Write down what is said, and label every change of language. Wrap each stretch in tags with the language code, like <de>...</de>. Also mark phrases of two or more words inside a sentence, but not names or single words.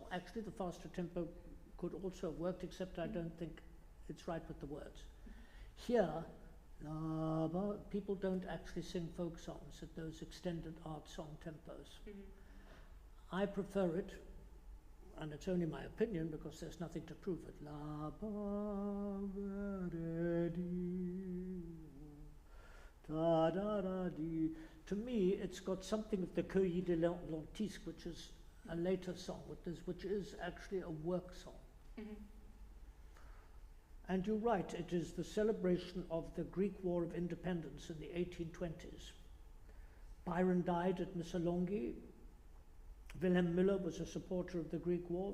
<en>Actually, the faster tempo could also have worked, except I don't think it's right with the words. Here, people don't actually sing folk songs at those extended art song tempos. I prefer it, and it's only my opinion because there's nothing to prove it. La ba re di, da da da di. To me, it's got something of the Cueilli de Lentisque, which is a later song, which is actually a work song. And you're right, it is the celebration of the Greek War of Independence in the 1820s. Byron died at Missolonghi. Wilhelm Müller was a supporter of the Greek War.</en>